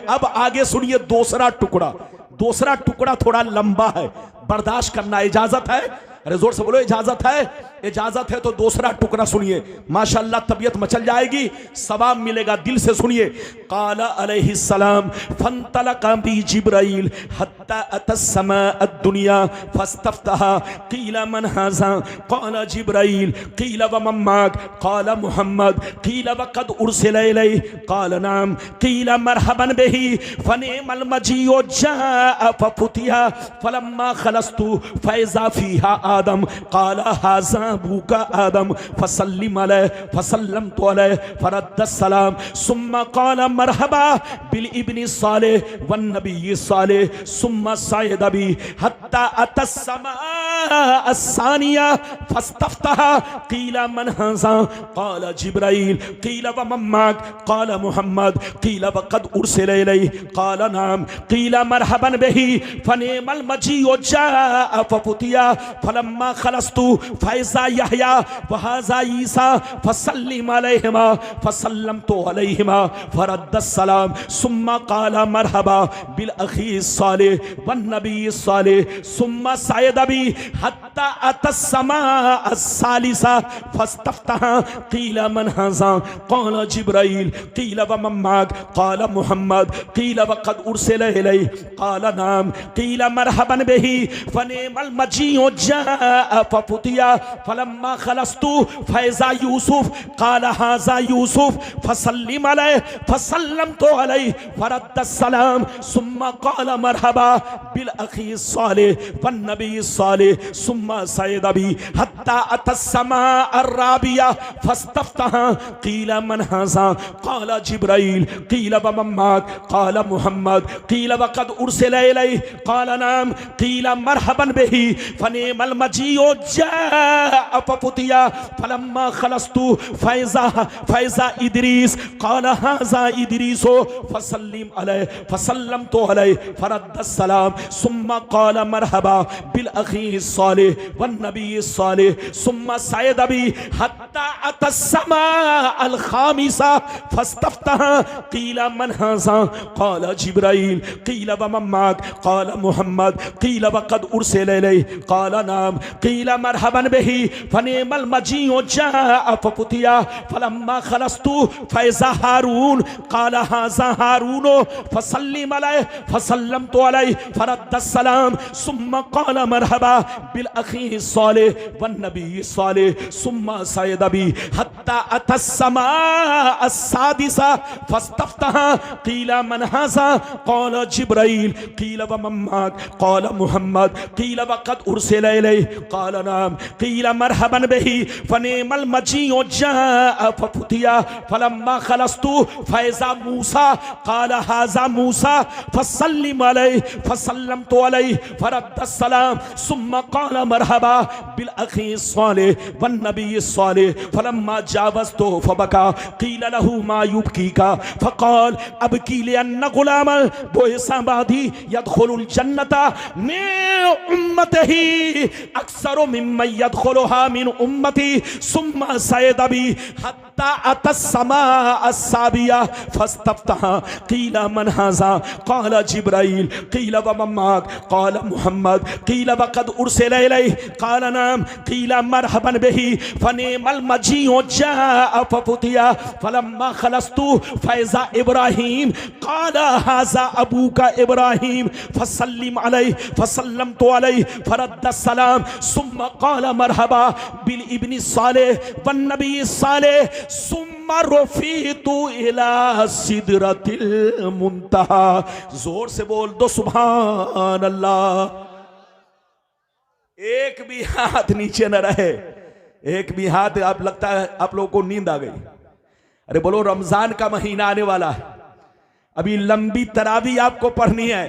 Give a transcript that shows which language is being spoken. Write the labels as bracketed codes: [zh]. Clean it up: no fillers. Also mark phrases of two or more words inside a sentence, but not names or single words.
[hi] अब आगे सुनिए दूसरा टुकड़ा। दूसरा टुकड़ा थोड़ा लंबा है, बर्दाश्त करना। इजाजत है? अरे जोर से बोलो, इजाजत है? इजाजत है तो दूसरा टुकड़ा सुनिए, माशाअल्लाह तबीयत मचल जाएगी, सवाब मिलेगा। [ar] दिल से सुनिए। قال عليه السلام فانطلق بي جبريل حتى أتى السماء الدنيا فاستفتح قيل من هذا قال جبريل قيل ومن معك قال محمد قيل وقد أرسل إليه قال نعم قيل مرحبا به فنعم المجيء جاء ففتح فلما خلصت فإذا فيها آدم قال هذا أبوك آدم فسلم عليه فسلمت عليه فرد السلام ثم قال مرحبا بالابن الصالح والنبي الصالح ثم صعد بي حتى أتى السماء الثانية فاستفتح قيل من هذا قال جبريل قيل ومن معك قال محمد قيل وقد أرسل إليه قال نعم قيل مرحبا به فنعم المجيء جاء ففتح فلما خلصت فإذا يحيى وهذا عيسى فسلم عليهما فسلمت عليهما فرد السلام ثم قال مرحبا بالأخ الصالح والنبي الصالح ثم صعد بي حتى أتى السماء الثالثة فاستفتح قيل من هذا قال جبريل قيل ومن معك قال محمد قيل وقد أرسل إليه قال نعم قيل مرحبا به فنعم المجيء جاء ففتح فلما خلصت فإذا يوسف قال هذا يوسف فسلم عليه فسلمت عليه فرد السلام ثم قال مرحبا بالأخ الصالح والنبي الصالح ثم صعد بي حتى أتى السماء الرابعة فاستفتح قيل من هذا قال جبريل قيل ومن معك قال محمد قيل وقد أرسل إليه قال نعم قيل مرحبا به فنعم المجيء جاء ففتح فلما خلصت فإذا إدريس قال هذا إدريس فسلم عليه فسلمت عليه فرد السلام ثم قال مرحبا بالأخ الصالح والنبي الصالح ثم صعد بي حتى أتى السماء الخامسة فاستفتح قيل من هذا قال جبريل قيل ومن معك قال محمد قيل وقد أرسل إليه قال نعم قيل مرحبا به فنعم المجيء جاء ففتح فلما خلصت فإذا هارون قال هذا هارون فسلم عليه فسلمت عليه فرد السلام ثم قال مرحبا بالأخ الصالح والنبي الصالح ثم صعد بي حتى أتى السماء السادسة فاستفتح قيل من هذا قال جبريل قيل ومن معك قال محمد قيل وقد أرسل إليه قال نعم قيل مرحبا به فنعم المجيء جاء ففتح فلما خلصت فإذا موسى قال هذا موسى فسلم عليه فسلمت عليه فرد السلام ثم قال مرحبا بالأخ الصالح والنبي الصالح فلما جاوزت بكى قيل له ما يبكيك فقال أبكي لأن غلاما بعث بعدي يدخل الجنة من أمته أكثر ممن يدخلها من أمتي ثم صعد بي حتى أتى السماء السابعة فاستفتح قيل من هذا قال جبريل قيل ومن معك قال محمد قيل وقد أرسل إليه قال نعم قيل مرحبا به فنعم المجيء جاء ففتح فلما خلصت فإذا إبراهيم قال هذا أبوك إبراهيم فسلم عليه فسلمت عليه فرد السلام ثم قال مرحبا بالابن الصالح والنبي الصالح ثم رفعت إلى سدرة المنتهى. [hi] जोर से बोल दो [ar] سبحان الله. [hi] एक भी हाथ नीचे न रहे, एक भी हाथ। आप लगता है आप लोगों को नींद आ गई। अरे बोलो, रमजान का महीना आने वाला है, अभी लंबी तरावी आपको पढ़नी है।